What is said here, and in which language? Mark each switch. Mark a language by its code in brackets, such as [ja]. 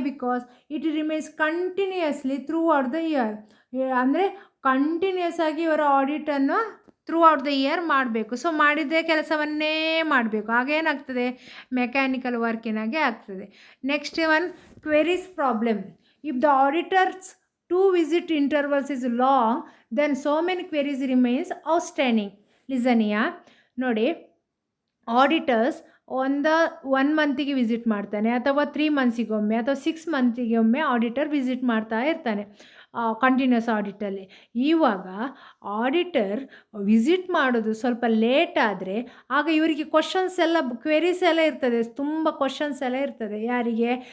[en] Because it remains continuously throughout the year. [kn] ಅಂದರೆ continuous ಆಗಿ ಇವರ ಆಡಿಟನ್ನು [en] throughout the year [kn] ಮಾಡಬೇಕು. So ಮಾಡಿದ್ದೇ ಕೆಲಸವನ್ನೇ ಮಾಡಬೇಕು, ಆಗೇನಾಗ್ತದೆ, ಮೆಕ್ಯಾನಿಕಲ್ ವರ್ಕಿನಾಗೆ ಆಗ್ತದೆ. [en] Next one queries problem. If the auditors 2 visit intervals is long, then so many queries remains outstanding. [kn] ಲಿಸನಿಯಾ ನೋಡಿ, auditors 1 ಮಂತಿಗೆ visit ಮಾಡ್ತಾನೆ, ಅಥವಾ 3 ಮಂತ್ಸಿಗೊಮ್ಮೆ ಅಥವಾ 6 ಮಂತಿಗೆ ಒಮ್ಮೆ ಆಡಿಟರ್ ವಿಸಿಟ್ ಮಾಡ್ತಾ ಇರ್ತಾನೆ ಕಂಟಿನ್ಯೂಸ್ ಆಡಿಟಲ್ಲಿ. ಇವಾಗ ಆಡಿಟರ್ ವಿಸಿಟ್ ಮಾಡೋದು ಸ್ವಲ್ಪ ಲೇಟ್ ಆದರೆ ಆಗ ಇವರಿಗೆ ಕ್ವೆರೀಸ್ ಎಲ್ಲ ಇರ್ತದೆ, ತುಂಬ ಕ್ವಶನ್ಸ್ ಎಲ್ಲ ಇರ್ತದೆ. ಯಾರಿಗೆ?